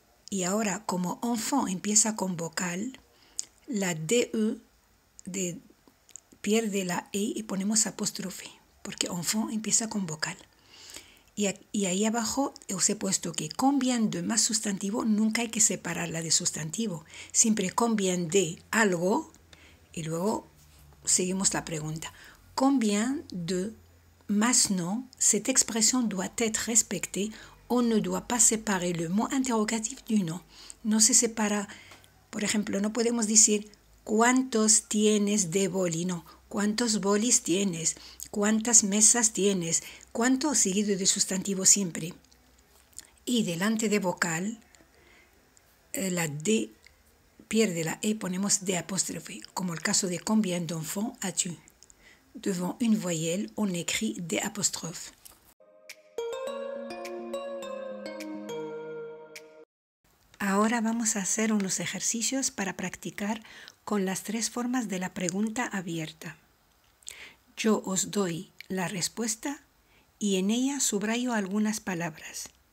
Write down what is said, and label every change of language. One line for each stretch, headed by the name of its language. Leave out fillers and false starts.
Spanish: Y ahora, como enfant empieza con vocal, la DE pierde la E y ponemos apóstrofe, porque enfant empieza con vocal. Y ahí abajo os he puesto que combien de más sustantivo nunca hay que separarla de sustantivo. Siempre combien de algo y luego seguimos la pregunta.
French: Combien de
Spanish: más no,
French: cette expression doit être respectée. On ne doit pas séparer le mot interrogatif du nom.
Spanish: No se separa, por ejemplo, no podemos decir ¿cuántos tienes de boli? No, ¿cuántos bolis tienes? ¿Cuántas mesas tienes? ¿Cuánto? Seguido de sustantivo siempre. Y delante de vocal, la D pierde la E, ponemos D apóstrofe, como el caso de
French: combien d'enfants as-tu? Devant une voyelle, on écrit D apóstrofe.
Spanish: Ahora vamos a hacer unos ejercicios para practicar con las tres formas de la pregunta abierta. Yo os doy la respuesta y en ella subrayo algunas palabras.